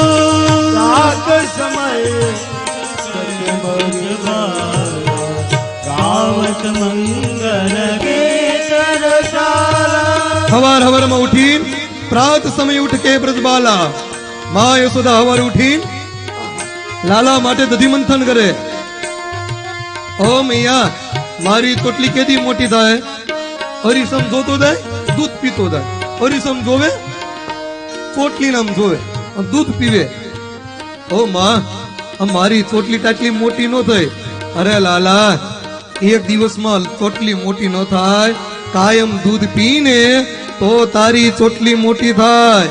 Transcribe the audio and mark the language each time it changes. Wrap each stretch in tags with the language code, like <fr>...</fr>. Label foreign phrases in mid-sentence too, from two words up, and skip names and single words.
<bra>रात समय गावत मंगल गीत रसाला।</bra> <gu>હવાર હવાર માં ઉઠીન</gu> <bra>प्रात समय उठ के ब्रजबाला,</bra> <gu>માં યશોદા હવાર ઉઠીન લાલા માટે દધી મંથન કરે। ઓ મૈયા મારી તોટલી કેદી મોટી થાય, અરીસમ જોતો જાય દૂધ પીતો જાય, અરીસમ જોવે ચોટલી નામ જોવે દૂધ પીવે. ઓ માં મારી ચોટલી ટાટલી મોટી નો થઈ. અરે લાલા એક દિવસમાં ચોટલી મોટી નો થાય, કાયમ દૂધ પીને તો તારી ચોટલી મોટી થાય.</gu>